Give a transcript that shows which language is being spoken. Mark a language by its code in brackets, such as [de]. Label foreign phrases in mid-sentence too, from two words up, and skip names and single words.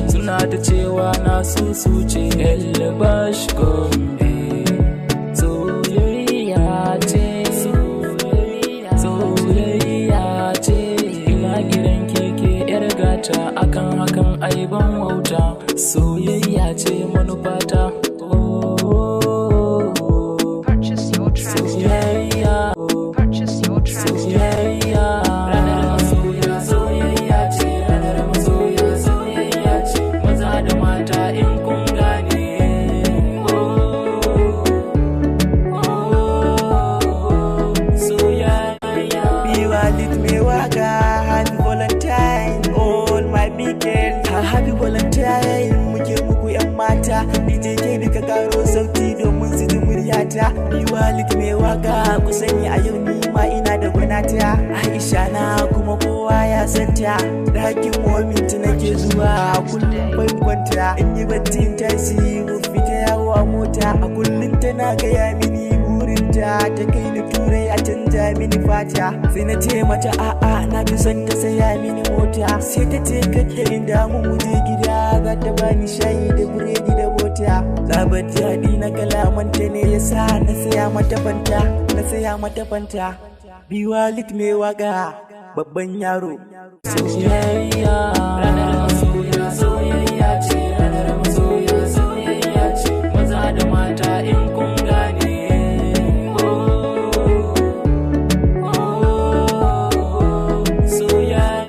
[ha] Suna ta cewa na susuce, El Bash Gombe. Soyayya ce, soyayya, soyayya ce. Ina kiran ki ke yar gata, akan hakan ai ban wauta. Soyayya ce manufata. Oh, oh, oh. [en] Purchase your tracks today. [ha] Soyayya. [en] Purchase your tracks today. [ha] Soyayya. Ranar masoya soyayya ce, ranar masoya soyayya ce. Maza da mata in kun gane. Oh, oh, oh, soyayya. Be valid mai waka, [en] happy Valentine. All my big girls, ha-, happy Valentine. [ha] Muke muku yan mata, D J ke ka karo sauti domin su ji muryata. Be valid mai waka, ku sani a yau ni ma ina da gwanata. Aisha na kuma kowa ya santa. Ɗakin momin ta nake zuwa, a kullum ban kwanta. In yi bacci in tashi, mu fita yawo a mota. A kullum tana gaya mini burinta, ta kai ni Turai a canja mini fata. Sai na ce mata a'a, na fi son ta saya mini mota. Sai ta ce kar ta in damu mu je gida, za ta bani shayi da biredi da bota. Tsabar daɗi na kalamanta ne ya sa na saya mata fanta, na saya mata fanta. Be valid mai waka, babban yaro. Soyayya. Ranar masoya soyayya ce, ranar masoya soyayya ce. Maza da mata in kun gane. Oh, oh, oh, soyayya.